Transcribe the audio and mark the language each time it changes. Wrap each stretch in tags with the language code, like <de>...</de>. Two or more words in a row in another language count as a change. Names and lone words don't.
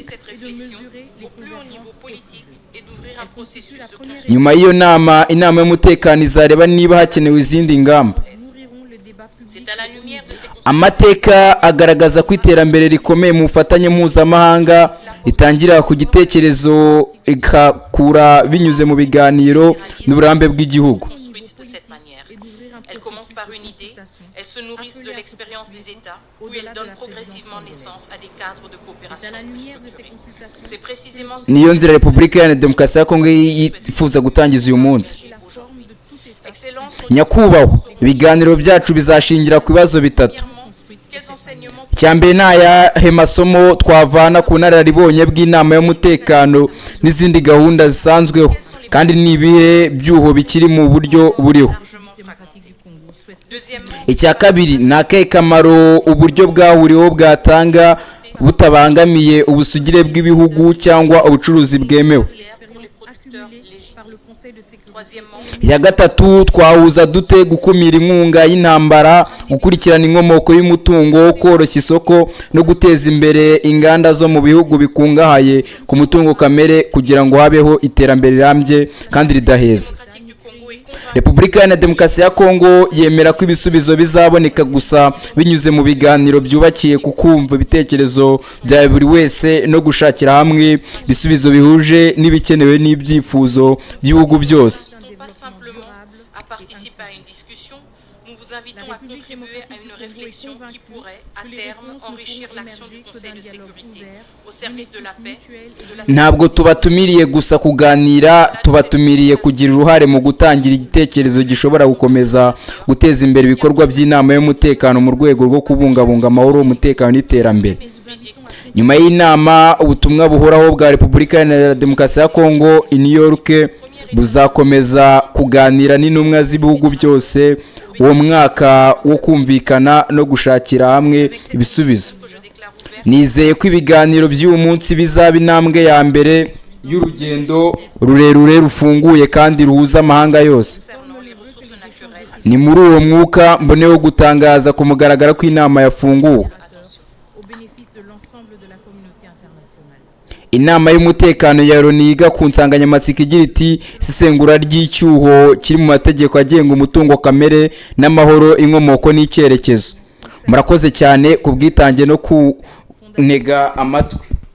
<fr>cette réflexion au plus haut niveau politique et d'ouvrir un processus de construction.</fr> <rw>Nyuma y'iyo nama, inama y'umutekano izareba niba hakenewe izindi ngamba.</rw> <fr>nourriront le débat public. C'est à la lumière de ces</fr> <rw>Amateka agaragaza ko iterambere rikomeye mu bufatanye mpuzamahanga ritangira ku gitekerezo rikakura binyuze mu biganiro n'uburambe bw'igihugu.</rw> <fr>construites de cette manière. Elles commencent par une idée, elles se nourrissent de l'expérience des États, où elles donnent progressivement naissance à des cadres de C'est à coopération la lumière de ces structurés. consultations C'est précisément</fr> <rw>Niyo nzira Repubulika Iharanira Demokarasi ya Kongo yifuza gutangiza uyu munsi.</rw> <fr>et la forme de tout État Excellence,</fr> <rw>Nyakubahwa, ibiganiro byacu bizashingira ku bibazo bitatu.</rw> <fr>quels enseignements</fr> <rw>Icya mbere ni ayahe masomo twavana ku nararibonye bw'inama y'umutekano n'izindi gahunda zisanzweho, kandi ni ibihe byuho bikiri mu buryo buriho.</rw> <fr>largement démocratique du fragmentés. Congo souhaite Deuxièmement,</fr> <rw>Icya kabiri ni akahe kamaro uburyo bwahuriweho bwatanga butabangamiye ubusugire bw'ibihugu cyangwa ubucuruzi bwemewe.</rw> <fr>l'expérience accumulée par le Conseil de sécurité. troisièmement,</fr> <rw>Iya gatatu, twahuza dute gukumira inkunga y'intambara, gukurikirana inkomoko y'umutungo, koroshya isoko no guteza imbere inganda zo mu bihugu bikungahaye ku mutungo kamere kugira ngo habeho iterambere rirambye kandi ridaheza.</rw> <fr>démocratique du Congo est convaincue</fr> <rw>Repubulika Iharanira Demokarasi ya Kongo yemera ko ibisubizo bizaboneka gusa binyuze mu biganiro byubakiye ku kumva ibitekerezo bya buri wese no gushakira hamwe ibisubizo bihuje n'ibikenewe n'ibyifuzo by'ibihugu byose.</rw> <fr>non pas simplement à participer à une discussion, nous vous invitons à contribuer à une réflexion qui pourrait, à terme, enrichir l'action du Conseil de sécurité au service de la paix et de la</fr> <rw>Ntabwo tubatumiriye gusa kuganira, tubatumiriye kugira uruhare mu gutangira igitekerezo gishobora gukomeza guteza imbere ibikorwa by'inama y'umutekano mu rwego rwo kubungabunga amahoro, umutekano n'iterambere. Nyuma y'inama, ubutumwa buhoraho bwa Repubulika Iharanira Demokarasi ya Kongo i New York buzakomeza kuganira n'intumwa z'ibihugu byose uwo mwaka wo kumvikana no gushakira hamwe ibisubizo.</rw> <fr>que je déclare ouverte.</fr> <rw>Nizeye ko ibiganiro by'uyu munsi bizaba intambwe ya mbere y'urugendo rurerure rufunguye kandi ruhuza amahanga yose.</rw> <fr>Concernant les ressources naturelles,</fr> <rw>Ni muri uwo mwuka mboneyeho gutangaza ku mugaragaro ko inama yafunguwe.</rw> <fr>au bénéfice de l'ensemble de la communauté internationale.</fr> <rw>inama y'umutekano ya Loni yiga ku nsanganyamatsiko igira iti isesengura ry'icyuho kiri mu mategeko agenga umutungo kamere n'amahoro, inkomoko n'icyerekezo. Murakoze cyane ku bwitange no kuntega amatwi.</rw>